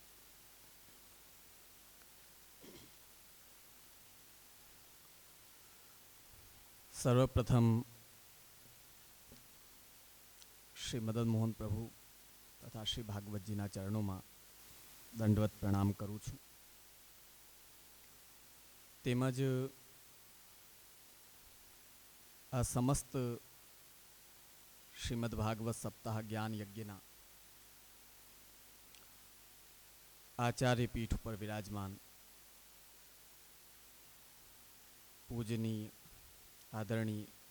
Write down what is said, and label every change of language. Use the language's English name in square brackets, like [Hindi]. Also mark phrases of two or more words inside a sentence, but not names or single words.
[Gujarati] સર્વપ્રથમ શ્રી મદન મોહન પ્રભુ તથા શ્રી ભાગવતજીના ચરણોં મેં દંડવત પ્રણામ કરૂં છું। તેમજ આ સમસ્ત શ્રીમદ ભાગવત સપ્તાહ જ્ઞાન યજ્ઞના આચાર્ય પીઠ પર વિરાજમાન પૂજનીય આદરણીય